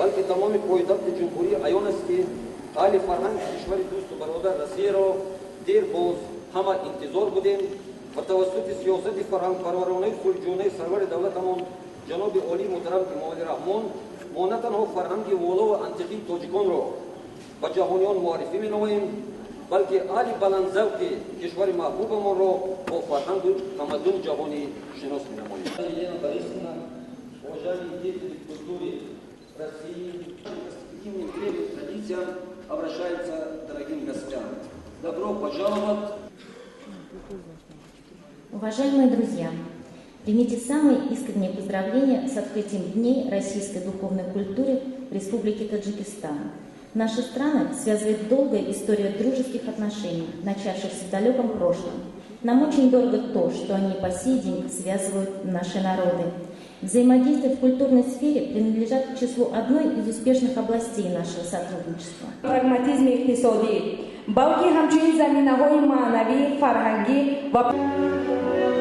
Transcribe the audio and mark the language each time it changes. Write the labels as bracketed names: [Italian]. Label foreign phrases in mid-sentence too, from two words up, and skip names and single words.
[Tajik] тамоми поидабти ҷумҳурӣ аён аст, ки аҳли фарҳанги кишвари дӯсту бародар Россияро дер боз ҳама интизор будем ва тавассути сиёсати фарҳангпарваронаи сулҳҷӯйонаи сарвари давлатамон ҷаноби олии муҳтарам Эмомалӣ Раҳмон мо на танҳо фарҳанги волову антиқии тоҷиконро ба ҷаҳониён муаррифӣ менамоем, балки аҳли баландзавқи кишвари маҳбубамонро бо фарҳангу тамаддуни ҷаҳонӣ шинос менамоем. [Russian] Елена Борисовна, уважаемые деятели культуры России, к таким древним традициям обращается к дорогим гостям. Добро пожаловать! Уважаемые друзья, примите самые искренние поздравления с открытием Дней российской духовной культуры в Республике Таджикистан. Наши страны связывает долгая история дружеских отношений, начавшихся в далеком прошлом. Нам очень дорого то, что они по сей день связывают наши народы. Взаимодействие в культурной сфере принадлежат к числу одной из успешных областей нашего сотрудничества. [Tajik] Прагматизм иқтисодӣ, балки ҳамчунин заминаҳои маънавӣ, фарҳангӣ ва